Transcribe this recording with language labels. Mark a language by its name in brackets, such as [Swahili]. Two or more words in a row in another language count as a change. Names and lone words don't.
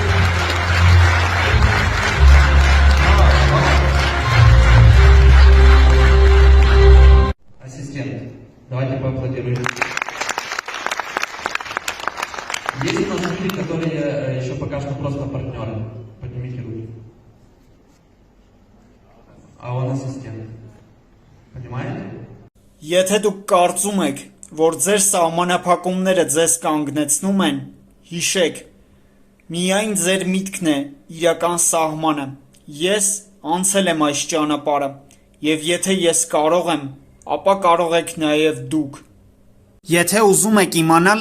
[Russian] Ассистент, давайте поаплодируем. Есть у нас люди, которые еще пока что просто партнеры. Поднимите руки. А он ассистент. Понимаете? [Armenian] Եթե դուք կարծում եք, որ ձեր սահմանափակումները ձեզ կանգնեցնում են, հիշեք, միայն ձեր միտքն է իրական սահմանը։ Ես անցել եմ այս ճանապարհը, և եթե ես կարող եմ, ապա կարող եք նաև դուք։ Եթե ուզում եք իմանալ,